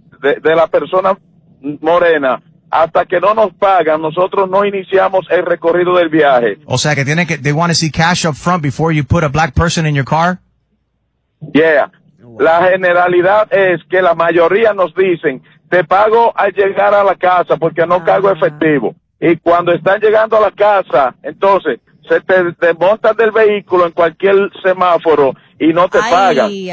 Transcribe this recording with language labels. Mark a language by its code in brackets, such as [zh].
[es] de la persona morena, hasta que no nos pagan, nosotros no iniciamos el recorrido del viaje. O sea, que tienen que, [en] they want to see cash up front before you put a black person in your car? Yeah. [es] La generalidad es que la mayoría nos dicen, te pago al llegar a la casa porque no cargo efectivo. Y cuando están llegando a la casa, entonces, se te desmontan del vehículo en cualquier semáforo y no te pagan.